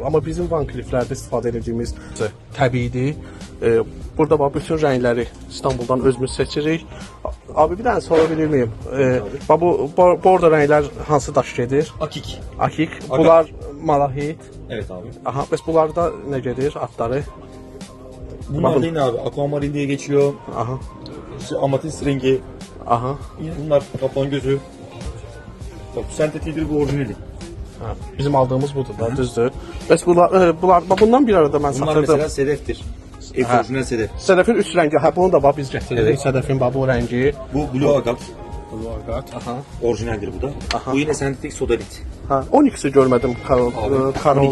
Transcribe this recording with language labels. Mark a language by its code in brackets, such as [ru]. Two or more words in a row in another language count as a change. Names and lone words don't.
[az] Amma bizim Van Cleef-lərdə istifadə edəcəyimiz təbiidir. Burada bax bütün rəngləri İstanbuldan özümüz seçirik. [tr] Abi bir dənə sora bilir miyim? [az] Bu orada rənglər hansı daş gedir? Akik. Akik. Bunlar malahit. [tr] Evet abi. [az] Aha, bəs bunlarda nə gedir adları? [tr] Bunlar değil abi. Aquamarin diye geçiyor. Aha. İşte amatist rengi. Aha. Yine bunlar kaplan gözü. Bak bu sentetidir, bu orijinali. [az] Ha, bizim aldığımız budur da, düzdür. Bəs bundan bir arada mən [tr] Bunlar satırdım. mesela sedeftir. Ha. Orijinal sedef. [az] Sədəfin üst rəngi, hə bunu da bax biz gətirdik. [tr] Evet. [az] Sədəfin bax bu rəngi. [tr] Bu blue agat. Aha. [az] Orijinaldir bu da. Aha. [tr] Bu yine sentetik sodalit. [az] Ha, 12'si görmədim karo [tr] Onyx